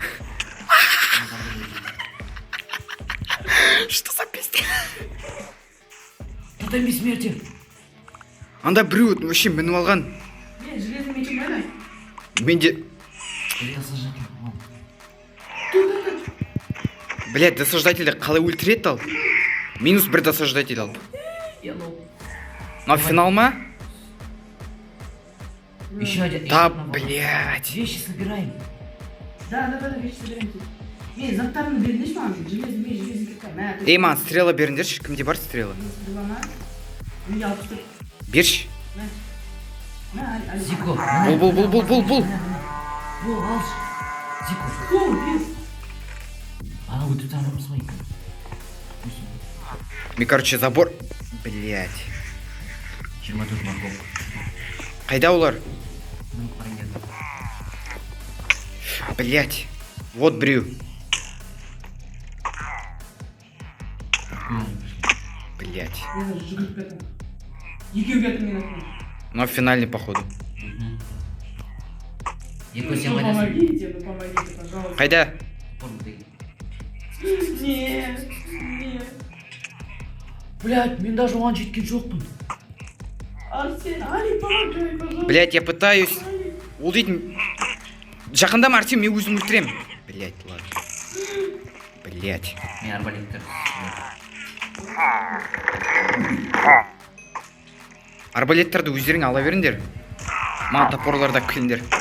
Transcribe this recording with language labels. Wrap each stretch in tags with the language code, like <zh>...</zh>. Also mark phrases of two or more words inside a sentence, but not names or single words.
<ru>Что за пиздец? Тотем бессмертия.</ru> <kk>Анда біреу вообще мініп алған. Мен</kk> <ru>железный мечем</ru> <kk>қайда? Менде...</kk> <ru>Я сожжатель.</ru> <kk>Блять, досаждательді қалай өлтіреді ал? Минус бір досаждатель ал.</kk> <ru>Я лол. Но финал ма? Еще один. Да, еще одна волна. блять. Вещи собираем. Да, вещи соберемся.</ru> <kk>Мен заттарымды беріңдерші маған,</kk> <ru>железный меч, железный кирка.</ru> <kk>Мә, Ей, маған стрела беріңдерші, кімде бар стрела? стрелана. Менде 64. Берші. Мә, Алик. Зико. Бұл. Во, алш. Зико.</kk> <ru>О, блин. А, вот тут там смотри. Мен, короче, забор... Блять. 24 морковка.</ru> <kk>Қайда олар? Ну, қараңдар. Блять. Вот біреу.</kk> <ru>Блять.</ru> <kk>Мен жүгіріп кеттім. Екеу кетті мен атым.</kk> <ru>Но финальный походу.</ru> <kk>Екі сен</kk> <ru>Ну</ru> <kk>қайдасың?</kk> <ru>помогите, ну помогите, пожалуйста.</ru> <kk>Қайда?</kk> <ru>Нет, нет. Блять,</ru> <kk>мен даже оған жеткен жоқпын. Арсен, Алик,</kk> <ru>помогай, пожалуйста. Блять, я пытаюсь.</ru> <kk>Алик. Ол дейтін... Жақындама Артем, мен өзім өлтірем.</kk> <ru>Блять, ладно. Блять.</ru> <kk>Мен арбалеттер. Арбалеттерді өздерің ала беріңдер. Маған топорларда келіңдер.</kk>